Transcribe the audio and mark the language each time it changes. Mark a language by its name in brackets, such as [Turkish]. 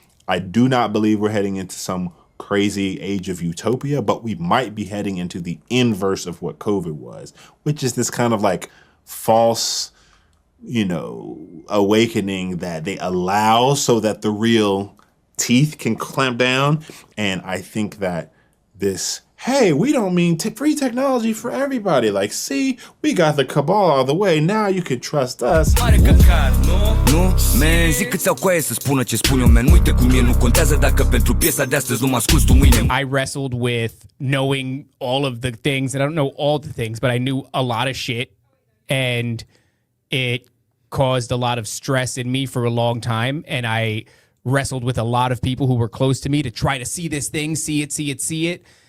[English] I do not believe we're heading into some crazy age of utopia, but we might be heading into the inverse of what COVID was, which is this kind of like false, you know, awakening that they allow so that the real teeth can clamp down. And I think that this, hey, we don't mean free technology for everybody. Like, see, we got the cabal out of the way. Now you can trust us. [Romanian] Nu, man, zic câți au coaie să spună ce spun eu, man. Uite cum e, nu contează dacă pentru piesa de astăzi nu mă asculți tu mâine. [English] I wrestled with knowing all of the things, and I don't know all the things, but I knew a lot of shit, and it caused a lot of stress in me for a long time, and I wrestled with a lot of people who were close to me to try to see this thing, see it.